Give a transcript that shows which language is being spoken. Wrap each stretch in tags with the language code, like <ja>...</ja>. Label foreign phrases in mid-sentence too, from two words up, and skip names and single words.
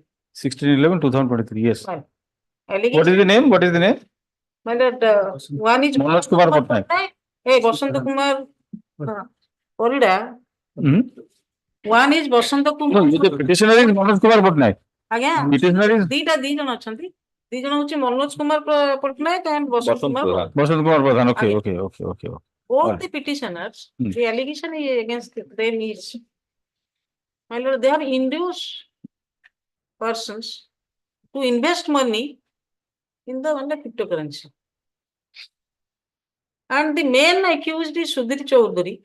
<en>16/11/2023. Yes. Right. What is the name? What is the name? My lord, one is Manoj Kumar Patnaik. Hey, Basanta Kumar Orida. One is Basanta Kumar. No, the petitioner is Manoj Kumar Patnaik. Again, Petitioner is</en> <or>ଦି ଜଣ ଅଛନ୍ତି ଦି ଜଣ ହଉଛି ମନୋଜ କୁମାର ପଟ୍ଟନାୟକ and ବସନ୍ତ କୁମାର ପ୍ରଧାନ.</or> <en>Basant Kumar Pradhan. Okay. Both the petitioners, the allegation is against them is, my lord, they have induced persons to invest money in the cryptocurrency. And the main accused is Sudhir Chaudhary.</en>